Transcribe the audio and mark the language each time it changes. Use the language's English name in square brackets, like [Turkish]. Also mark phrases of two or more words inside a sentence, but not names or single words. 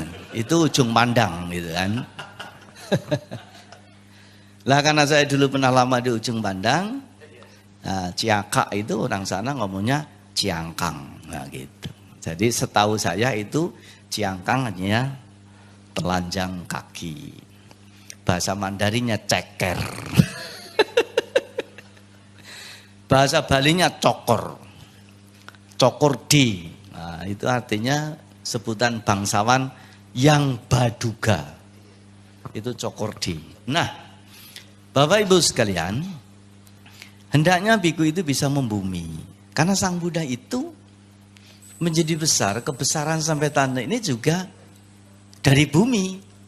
[Indonesian] Itu ujung pandang gitu kan. Lah karena saya dulu pernah lama di ujung pandang, nah, ciaka itu orang sana ngomongnya ciangkang, nah gitu. Jadi setahu saya itu ciangkang hanya telanjang kaki. Bahasa Mandarinnya ceker. Bahasa Balinya cokor. Cokor di. Nah, itu artinya sebutan bangsawan yang baduga. Itu cokordi. Nah, Bapak Ibu sekalian, hendaknya biku itu bisa membumi. Karena Sang Buddha itu menjadi besar, kebesaran sampai tanda ini juga dari bumi.